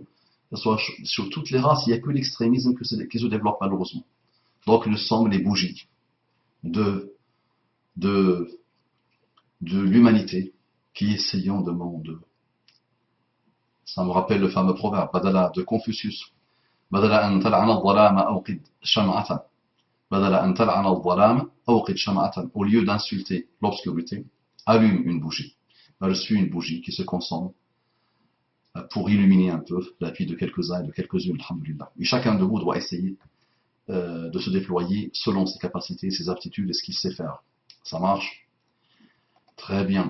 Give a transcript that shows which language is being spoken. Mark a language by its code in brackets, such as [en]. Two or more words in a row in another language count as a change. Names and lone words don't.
[fr] Que ce soit sur toutes les races, il n'y a que l'extrémisme qui se développe malheureusement. Donc nous sommes les bougies de l'humanité qui essayons de monde. Ça me rappelle le fameux proverbe Badala de Confucius. [ar] بدلا أن تلعن الظلام أوقد شمعة. بدلا أن تلعن الظلام أوقد شمعة. [fr] Au lieu d'insulter l'obscurité, allume une bougie. Je suis une bougie qui se consomme pour illuminer un peu la vie de quelques-uns et de quelques-unes, alhamdoulilah. Et chacun de vous doit essayer de se déployer selon ses capacités, ses aptitudes et ce qu'il sait faire. Ça marche? Très bien.